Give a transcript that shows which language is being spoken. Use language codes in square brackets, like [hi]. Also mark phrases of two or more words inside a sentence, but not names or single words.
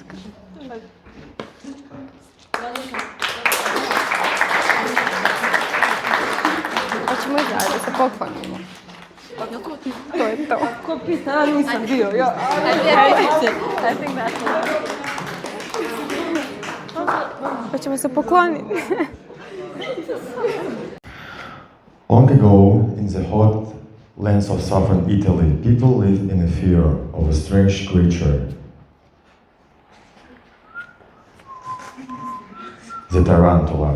[hr] Hoćemo i dalje, se poklonimo. To je to. Kapitan nisam bio, ja. [en] I think that's [hr] Hoćemo se pokloniti. [en] Long ago, in the hot lands of southern Italy, people lived in a fear of a strange creature. The tarantula.